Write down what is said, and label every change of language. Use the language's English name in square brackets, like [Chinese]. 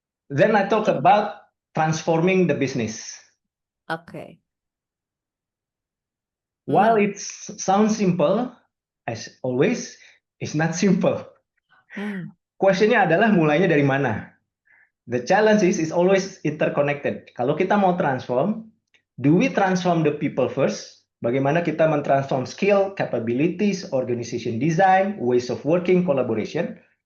[English] Then I talk about transforming the business. Oke. While it sounds simple, as always, it's not simple. [Indonesian] Questionnya adalah mulainya dari mana? [English] The challenge is always interconnected. [Indonesian] Kalau kita mau transform, [English] do we transform the people first? [Indonesian] Bagaimana kita mentransform skill, capabilities, organization design, ways of working, collaboration?